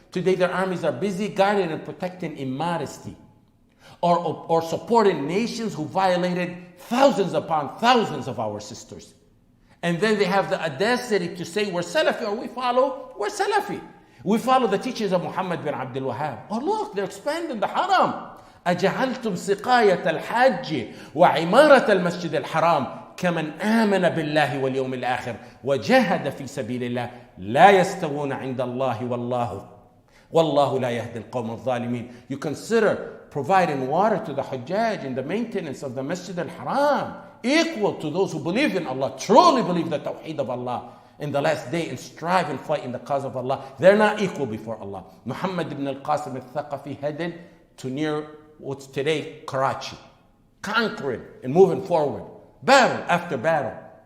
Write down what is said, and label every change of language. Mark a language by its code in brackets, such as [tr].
[en] Today their armies are busy guarding and protecting immodesty, or supporting nations who violated thousands upon thousands of our sisters. And then they have the audacity to say we're Salafi, or we're Salafi. We follow the teachings of Muhammad bin Abdul Wahhab. Oh look, they're expanding the haram. [ar] أجعلتم سقاية الحاج وعمارة المسجد الحرام كمن آمن بالله واليوم الآخر وجاهد في سبيل الله لا يستوون عند الله والله لا يهدي القوم الظالمين. [en] You consider providing water to the Hajjaj and the maintenance of the Masjid al-Haram equal to those who believe in Allah, truly believe the Tawheed of Allah in the last day and strive and fight in the cause of Allah. They're not equal before Allah. Muhammad ibn al-Qasim al-Thaqafi headed to near what's today Karachi, conquering and moving forward, battle after battle.